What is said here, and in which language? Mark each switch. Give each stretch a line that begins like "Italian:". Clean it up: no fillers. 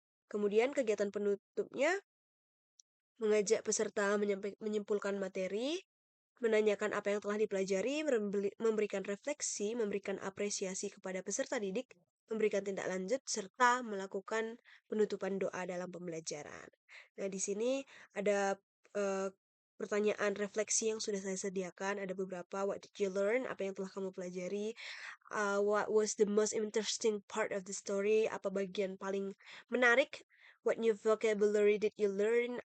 Indonesian: Kemudian kegiatan penutupnya mengajak peserta menyimpulkan materi, menanyakan apa yang telah dipelajari, memberikan refleksi, memberikan apresiasi kepada peserta didik, memberikan tindak lanjut, serta melakukan penutupan doa dalam pembelajaran. Nah, di sini ada uh, pertanyaan refleksi yang sudah saya sediakan. Ada beberapa.
English: What did you learn?
Indonesian: Apa yang telah kamu pelajari?
English: What was the most interesting part of the story?
Indonesian: Apa bagian paling menarik?
English: What new vocabulary did you learn?